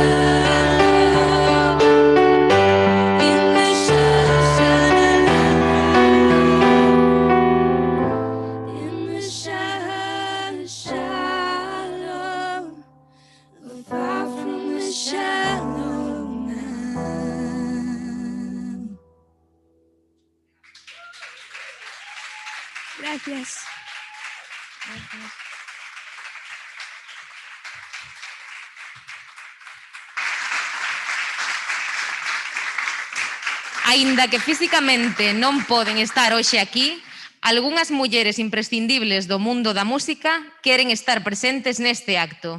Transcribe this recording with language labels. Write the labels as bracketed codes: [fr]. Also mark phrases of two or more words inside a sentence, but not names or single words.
[en] In the shallow, far from the shallow now. [gl] Gracias. Aínda que fisicamente non poden estar hoxe aquí, algunhas mulleres imprescindibles do mundo da música queren estar presentes neste acto.